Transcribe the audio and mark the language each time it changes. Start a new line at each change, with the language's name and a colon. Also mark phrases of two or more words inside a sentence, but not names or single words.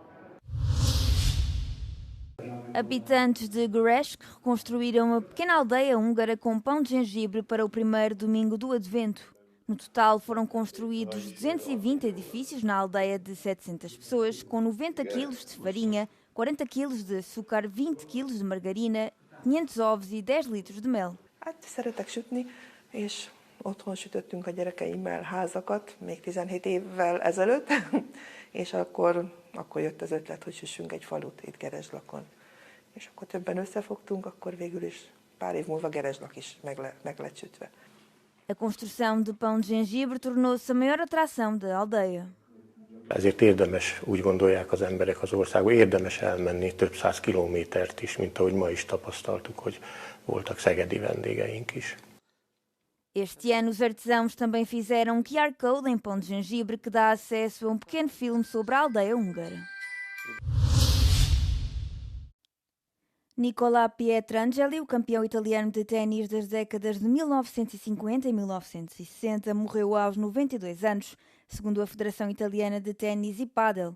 Portuguese: Habitantes de Gereshk reconstruíram uma pequena aldeia húngara com pão de gengibre para o primeiro domingo do Advento. No total foram construídos 220 edifícios na aldeia de 700 pessoas, com 90 kg de farinha, 40 kg de açúcar, 20 kg de margarina, 500 ovos e 10 litros de mel.
Hungarian: Szeretek sütni, és otthon sütöttünk a gyerekeimmel házakat, még 17 évvel ezelőtt, és akkor jött az ötlet, hogy süssünk egy falut itt Gerezslakon. És akkor többen összefogtunk, akkor végül is pár év múlva Gerezslak is meg lett sütve.
Portuguese: A construção de pão de gengibre tornou-se a maior atração da aldeia.
Hungarian: Ezért érdemes, úgy gondolják az emberek az országban, érdemes elmenni több száz kilométert is, mint ahogy ma is tapasztaltuk, hogy voltak szegedi vendégeink is.
Portuguese: Este ano, os artesãos também fizeram um QR Code em pão de gengibre que dá acesso a um pequeno filme sobre a aldeia húngara. Nicola Pietrangeli, o campeão italiano de ténis das décadas de 1950 e 1960, morreu aos 92 anos, segundo a Federação Italiana de Ténis e Pádel.